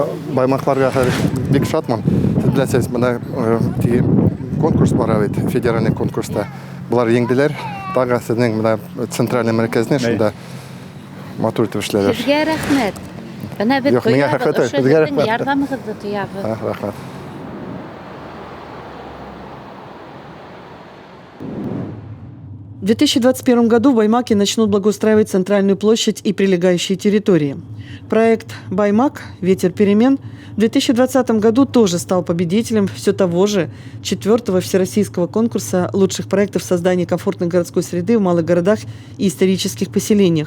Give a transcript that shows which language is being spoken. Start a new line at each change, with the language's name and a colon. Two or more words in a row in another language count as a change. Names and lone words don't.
Bashkir: Баймаҡларға хәҙер бик шатмын. Сез беләсегеҙ, бына теге конкурс бара бит,
Russian: федеральный конкурста.
Bashkir: Булар еңделәр. Тағы сезнең менә центральный мәркәзенә шунда матур итеп эшләләр. Һеҙгә рәхмәт. Бына беҙ Юҡ, миңә тоябыҙ, рәхмәт, ошо һеҙгә һеҙҙең рәхмәт. ярҙамығыҙҙы тоябыҙ. Рәхмәт.
Russian: В 2021 году в Баймаке начнут благоустраивать центральную площадь и прилегающие территории. Проект «Баймак. Ветер перемен» в 2020 году тоже стал победителем все того же 4-го всероссийского конкурса лучших проектов создания комфортной городской среды в малых городах и исторических поселениях.